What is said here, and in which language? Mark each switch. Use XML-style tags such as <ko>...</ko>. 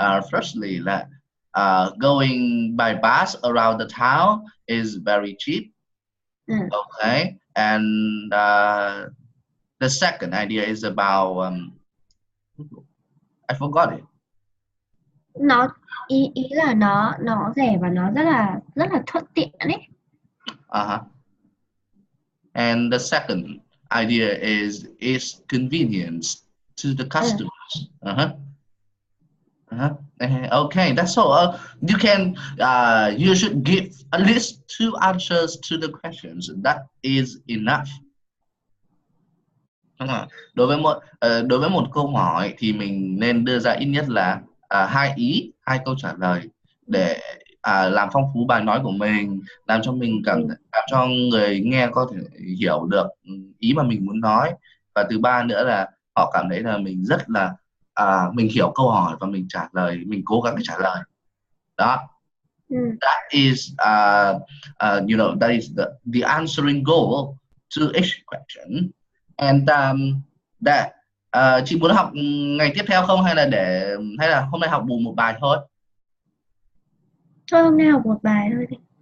<en>Firstly, that going by bus around the town is very cheap. Ừ. Okay, and The second idea is about I forgot it.</en> <vi>Nó ý là nó rẻ và nó rất là thuận tiện ấy. Uh-huh.</vi> <en>And the second idea is its convenience to the customers. Uh-huh. Uh-huh. Okay, that's all. You can you should give at least two answers to the questions. That is enough.</en> <vi>Đối với một câu hỏi thì mình nên đưa ra ít nhất là hai câu trả lời để làm phong phú bài nói của mình, làm cho người nghe có thể hiểu được ý mà mình muốn nói, và thứ ba nữa là họ cảm thấy là mình rất là mình hiểu câu hỏi và mình trả lời, mình cố gắng để trả lời đó.</vi> <en>That is that is the answering goal to each question. And that</en> <vi>chị muốn học ngày tiếp theo không, hay là hôm nay học bù một bài thôi? Thôi hôm nay học một bài thôi đi.</vi>